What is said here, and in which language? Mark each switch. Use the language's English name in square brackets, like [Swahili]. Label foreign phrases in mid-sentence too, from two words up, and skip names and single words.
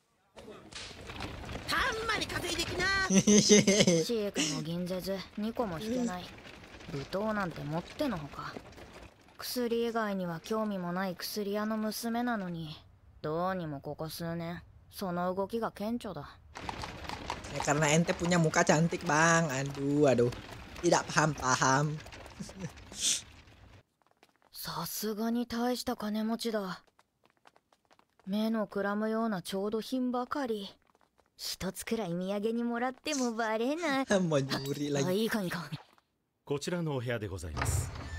[Japanese] たんまり稼いできな。シークも銀ぜず2個も引けない。舞踏なんて持ってのほか。薬以外には興味もない薬屋の娘なのに、どうにもここ数年その動きが顕著だ。 [Indonesian] Ya, karena ente punya muka cantik bang. Aduh. Tidak paham. [Japanese] さすがに大した金持ちだ。目のくらむような調度品ばかり。一つくらい土産にもらってもバレない。 [Indonesian] もうnyuri lagi. [Japanese] いいかいいか。こちらのお部屋でございます。